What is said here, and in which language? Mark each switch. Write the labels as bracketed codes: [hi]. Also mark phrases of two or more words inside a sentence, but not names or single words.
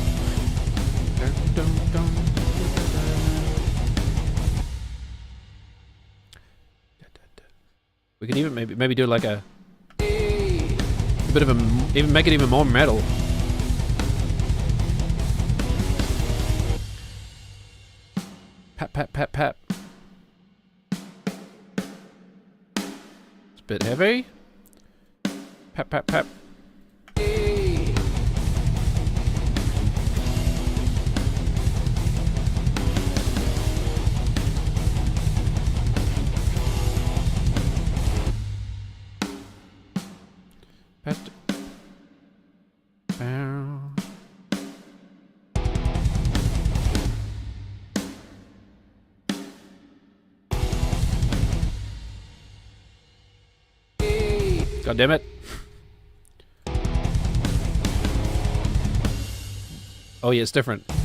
[en] We can even maybe do like a bit of a, even make it even more metal. Pap, pap, pap, pap. It's a bit heavy. Pap, pap, pap. Pat. Bow. God damn it. Oh yeah, it's different.